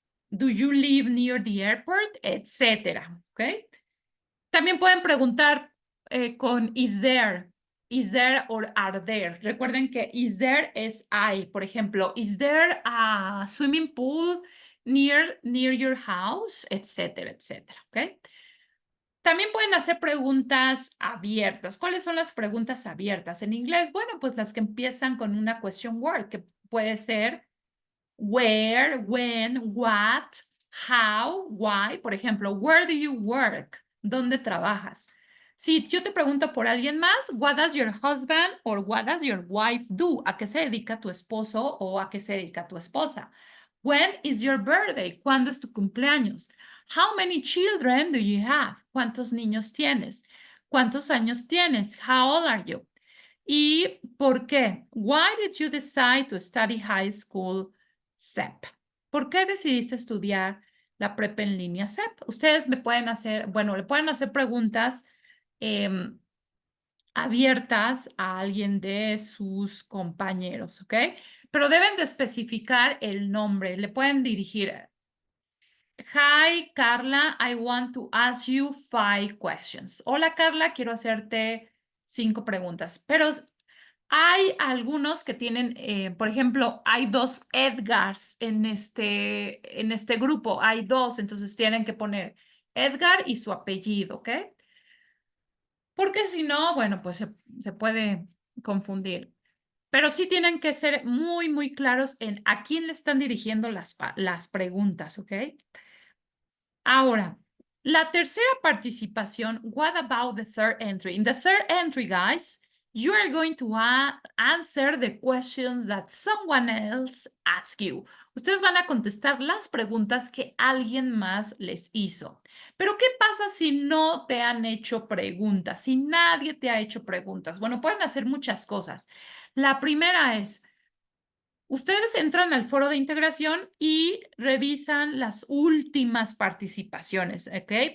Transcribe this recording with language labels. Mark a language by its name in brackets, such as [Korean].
[English] Do you live near the airport? [Spanish] Etcétera. ¿Ok? También pueden preguntar con [English] is there. is there or are there. [Spanish] Recuerden que [English] is there [Spanish] es hay. Por ejemplo, [English] is there a swimming pool near your house, [Spanish] etcétera, etcétera. ¿Ok? También pueden hacer preguntas abiertas. ¿Cuáles son las preguntas abiertas en inglés? Bueno, pues las que empiezan con una question word, que puede ser where, when, what, how, why. Por ejemplo, [English] where do you work? [Spanish] ¿Dónde trabajas? Si yo te pregunto por alguien más, [English] what does your husband or what does your wife do? [Spanish] ¿A qué se dedica tu esposo o a qué se dedica tu esposa? [English] When is your birthday? [Spanish] ¿Cuándo es tu cumpleaños? [English] How many children do you have? [Spanish] ¿Cuántos niños tienes? ¿Cuántos años tienes? [English] How old are you? [Spanish] ¿Y por qué? [English] Why did you decide to study high school SEP? [Spanish] ¿Por qué decidiste estudiar la prepa en línea SEP? Ustedes me pueden hacer, bueno, le pueden hacer preguntas abiertas a alguien de sus compañeros, ¿ok? Pero deben de especificar el nombre. Le pueden dirigir, [English] hi, Carla, I want to ask you 5 questions. [Spanish] Hola, Carla, quiero hacerte 5 preguntas. Pero hay algunos que tienen, por ejemplo, hay 2 Edgars en este grupo. Hay 2, entonces tienen que poner Edgar y su apellido, ¿ok? Porque si no, bueno, pues se puede confundir. Pero sí tienen que ser muy, muy claros en a quién le están dirigiendo las preguntas, ¿ok? Ahora, la tercera participación, [English] what about the third entry? In the third entry, guys, you are going to answer the questions that someone else asked you. [Spanish] Ustedes van a contestar las preguntas que alguien más les hizo. Pero, ¿qué pasa si no te han hecho preguntas? Si nadie te ha hecho preguntas. Bueno, pueden hacer muchas cosas. La primera es, ustedes entran al foro de integración y revisan las últimas participaciones, ¿ok?